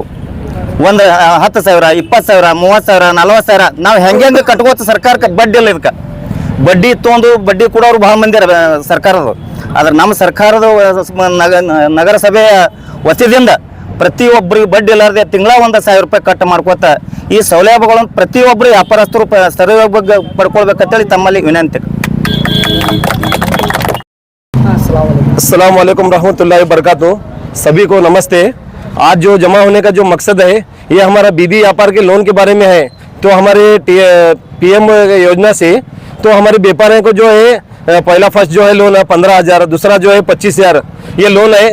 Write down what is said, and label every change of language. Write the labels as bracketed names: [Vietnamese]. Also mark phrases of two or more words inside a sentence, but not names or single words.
[Kannada] ಒಂದು 10,000, 20,000, 30,000, 40,000 ನಾವು ಹೆಂಗೆ ಕಟ್ಕೋತ ಸರ್ಕಾರಕ್ಕೆ ಬಡ್ಡಿ ಇಲ್ಲ, ಇದಕ್ಕೆ ಬಡ್ಡಿ ತೊಗೊಂಡು ಬಡ್ಡಿ ಕೊಡೋರು ಭಾಳ ಮಂದಿ ಸರ್ಕಾರದವ್ರು। ಆದ್ರೆ ನಮ್ಮ ಸರ್ಕಾರದ ನಗರಸಭೆಯ ವತಿಯಿಂದ ಪ್ರತಿಯೊಬ್ಬರಿಗೆ ಬಡ್ಡಿ ಇಲ್ಲಾರ್ದೆ ತಿಂಗಳ 1,000 ರೂಪಾಯಿ ಕಟ್ ಮಾಡ್ಕೋತ ಈ ಸೌಲಭ್ಯಗಳನ್ನು ಪ್ರತಿಯೊಬ್ಬರು ವ್ಯಾಪಾರಸ್ಥರು ಸದುಪಯೋಗ ಪಡ್ಕೊಳ್ಬೇಕಂತೇಳಿ ತಮ್ಮಲ್ಲಿ ವಿನಂತಿ। [Arabic] अस्सलाम वालेकुम रहमतुल्लाहि बरकातहू। [Hindi] सभी को नमस्ते। आज जो जमा होने का जो मकसद है ये हमारा बीबी व्यापार के लोन के बारे में है। तो हमारे पीएम योजना से तो हमारे व्यापारियों को जो है पहला फर्स्ट जो है लोन है 15,000, दूसरा जो है 25,000 ये लोन है।